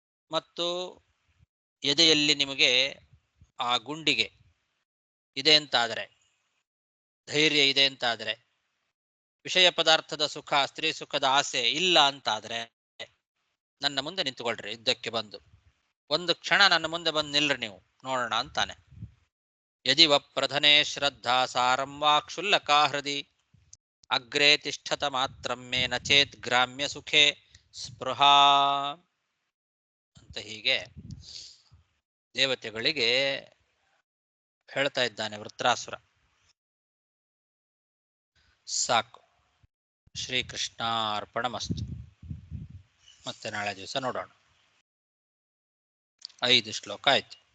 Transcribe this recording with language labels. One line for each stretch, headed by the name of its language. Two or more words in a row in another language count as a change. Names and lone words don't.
Kannada: ಮತ್ತು ಎದೆಯಲ್ಲಿ ನಿಮಗೆ ಆ ಗುಂಡಿಗೆ ಇದೆ ಅಂತಾದರೆ, ಧೈರ್ಯ ಇದೆ ಅಂತಾದರೆ, ವಿಷಯ ಪದಾರ್ಥದ ಸುಖ, ಸ್ತ್ರೀ ಸುಖದ ಆಸೆ ಇಲ್ಲ ಅಂತಾದ್ರೆ ನನ್ನ ಮುಂದೆ ನಿಂತುಕೊಳ್ರಿ. ಯುದ್ಧಕ್ಕೆ ಬಂದು ಒಂದು ಕ್ಷಣ ನನ್ನ ಮುಂದೆ ಬಂದು ನಿಲ್ರಿ, ನೀವು ನೋಡೋಣ ಅಂತಾನೆ.
Sanskrit: ಯದಿವ ಪ್ರಧನೆ ಶ್ರದ್ಧಾ ಸಾರಂ ವಾ ಕ್ಷುಲ್ಲಕಾ ಹೃದಿ ಅಗ್ರೇ ತಿಷ್ಠತ ಮಾತ್ರಂ ಮೇ ನ ಚೇತ್ ಗ್ರಾಮ್ಯ ಸುಖೇ ಸ್ಪೃಹಾ
Kannada: ಅಂತ ಹೀಗೆ ದೇವತೆಗಳಿಗೆ ಹೇಳ್ತಾ ಇದ್ದಾನೆ ವೃತ್ರಾಸುರ. ಸಾಕು. ಶ್ರೀಕೃಷ್ಣಾರ್ಪಣಮಸ್ತು. ಮತ್ತೆ ನಾಳೆ ದಿವಸ ನೋಡೋಣ. 5 ಶ್ಲೋಕ ಆಯ್ತು.